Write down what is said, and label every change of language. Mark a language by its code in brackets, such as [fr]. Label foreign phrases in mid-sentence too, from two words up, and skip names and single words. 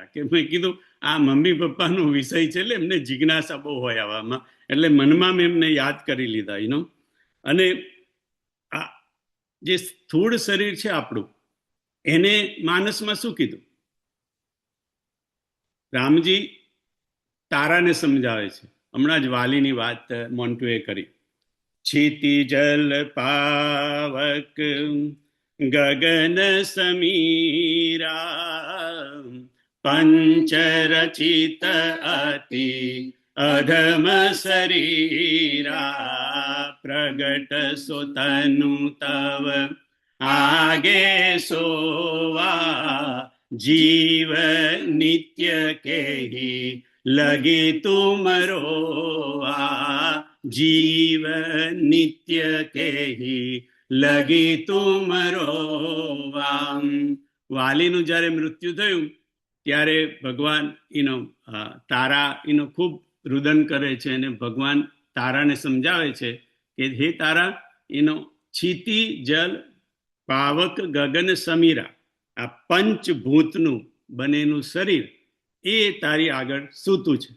[gu] કે મેં કીધું આ મમ્મી પપ્પાનો વિષય છે, એટલે એમને જિજ્ઞાસા બહુ હોય આવામાં, એટલે મનમાં મેં એમને યાદ કરી લીધા. અને આ જે સ્થૂળ શરીર છે આપણું, એને માનસમાં શું કીધું? રામજી તારાને સમજાવે છે. હમણાં જ વાલીની વાત મોન્ટુએ કરી. [awa] क्षिति जल पावक गगन समीरा, पंचरचित अति अधम शरीरा, प्रगट सुतनु तव आगे सोवा, जीव नित्य केहि लगी तुम रोवा, जीव नित्य केहि लगी तुम रोवा. [gu] વાલીનું જ્યારે મૃત્યુ થયું ત્યારે ભગવાન તારા ખૂબ રુદન કરે છે, અને ભગવાન તારાને સમજાવે છે કે હે તારા, [awa] छिति जल पावक गगन समीरा, [gu] આ પંચભૂતનું બનેલું શરીર એ તારી આગળ સૂતું છે.